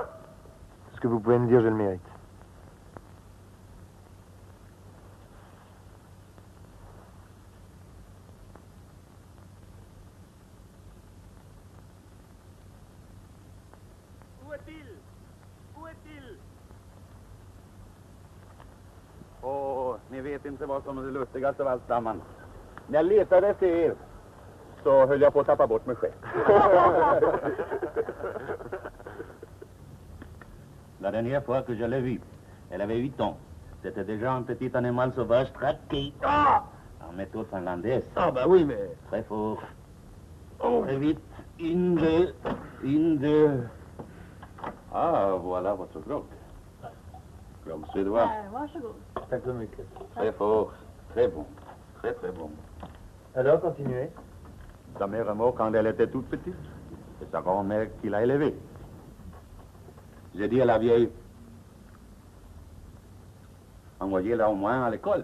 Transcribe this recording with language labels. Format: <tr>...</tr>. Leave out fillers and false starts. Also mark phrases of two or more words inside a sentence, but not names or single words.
<fr>Ce que vous pouvez me dire, je le mérite. Où est-il? Où est-il?</fr> <sv>Åh, ni vet inte vad som är det lustigaste av alltsamman. När jag letade efter er så höll jag på att tappa bort mig själv.</sv> <fr>La dernière fois que je l'ai vue, elle avait 8 ans. C'était déjà un petit animal sauvage traqué. En méthode finlandaise. Ah bah oui, mais... Très fort. Très vite. Une, deux. Ah, voilà votre grog. Grog suédois.</fr> <sv>Varsågod. Tack så mycket.</sv> <fr>Très fort. Très bon. Très, très bon. Alors, continuez. Sa mère est morte quand elle était toute petite. C'est sa grand-mère qui l'a élevée. J'ai dit à la vieille, envoyez-la au moins à l'école.</fr>